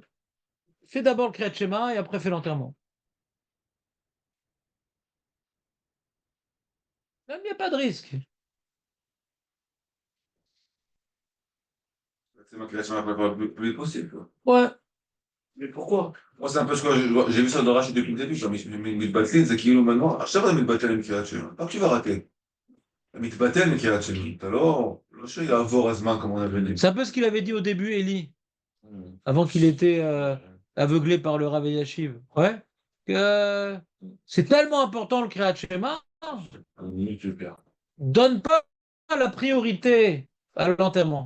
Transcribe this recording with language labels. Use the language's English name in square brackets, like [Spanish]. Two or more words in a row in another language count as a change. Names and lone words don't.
[French] Fais d'abord le [Hebrew] קריאת שמע [French] et après fais l'enterrement. Même il n'y a pas de risque. C'est moi qui l'ai préparé le plus vite possible, quoi. Ouais. Mais pourquoi? Moi, c'est un peu ce que j'ai vu ça dans Rachid depuis le début, comme il met une mitbatlin, c'est qu'il maintenant, [Hebrew] עכשיו אתה מתבטל למקריאת שמע, רק [French] tu vas rater. [Hebrew] אתה מתבטל מקריאת שמע, אתה לא שיעבור הזמן [French] comme on avait dit. C'est un peu ce qu'il avait dit au début, Eli, avant qu'il était aveuglé par le Rav Yashiv. Ouais. Que c'est tellement important le [Hebrew] קריאת שמע, [French] donne pas la priorité à l'enterrement.